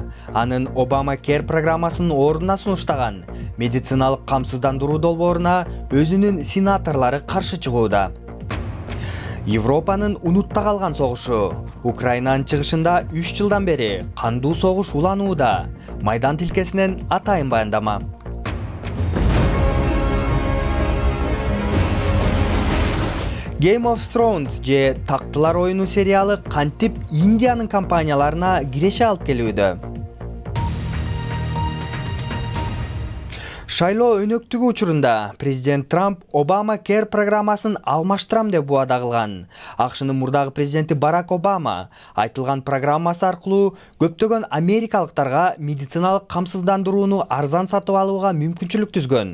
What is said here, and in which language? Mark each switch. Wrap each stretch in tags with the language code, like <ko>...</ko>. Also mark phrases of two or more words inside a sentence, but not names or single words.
<ky>Анын Obama Care программасынын ордуна сунуштаган медициналык камсыздандыруу долбооруна өзүнүн сенаторлору каршы чыгууда. Европанын унутта калган согушу. Украинанын чыгышында 3 жылдан бери кандуу согуш уланууда. Майдан тилкесинен атайын баяндама. Game of Thrones же Тактылар оюну сериалы кантип Индиянын компанияларына киреше алып келүүдө. Шайлоо өнөктүгү учурунда президент Трамп Obama Care программасын алмаштырам деп буада кылган. АКШнын мурдагы президенти Барак Обама айтылган программасы аркылуу көптөгөн америкалыктарга медициналык камсыздандырууну арзан сатып алууга мүмкүнчүлүк түзгөн.</ky>